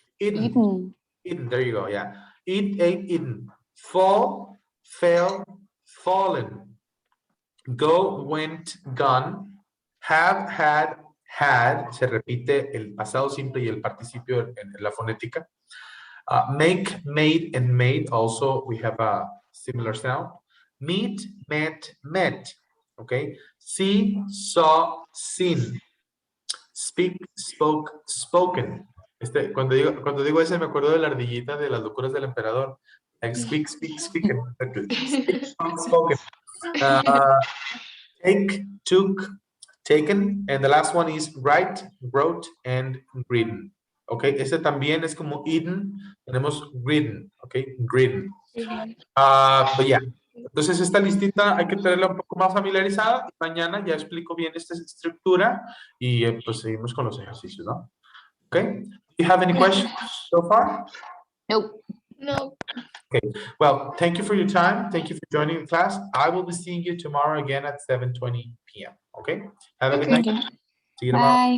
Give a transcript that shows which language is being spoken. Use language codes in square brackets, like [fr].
[en] Eaten. Eaten, there you go, yeah. Eat, ate, eaten. Fall, fell, fallen. Go, went, gone. Have, had. [es] Se repite el pasado simple y el participio en la fonética. [en] Make, made, and made. Also, we have a similar sound. Meet, met, met. Okay. See, saw, seen. Speak, spoke, spoken. [es] Cuando digo ese me acuerdo de la ardillita de las locuras del emperador. [en] Like speak, speak, speaking. Speak, spoke, spoken. Take, took, taken. And the last one is write, wrote, and written. [es] Ok, este también es como eaten. Tenemos written. Ok, written. [en] But yeah. [es] Entonces esta listita hay que tenerla un poco más familiarizada y mañana ya explico bien esta estructura y pues seguimos con los ejercicios, ¿no? [en] Okay. Do you have any questions so far? No. No. Okay. Well, thank you for your time. Thank you for joining the class. I will be seeing you tomorrow again at 7:20 p.m. Okay. Have a good night. See you tomorrow.